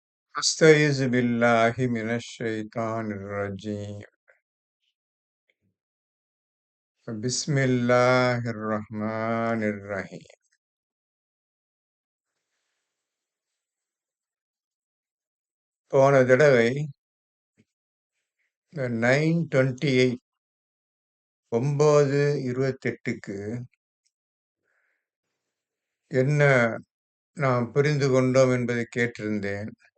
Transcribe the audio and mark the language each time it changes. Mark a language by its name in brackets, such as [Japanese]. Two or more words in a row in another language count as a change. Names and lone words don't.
[Arabic] أستعيذ بالله من الشيطان الرجيم بسم الله الرحمن الرحيم [Tamil] போன தடவை 928 9:28க்கு என்ன நாம் புரிந்து கொண்டோம் என்பதை கேட்டிருந்தேன்.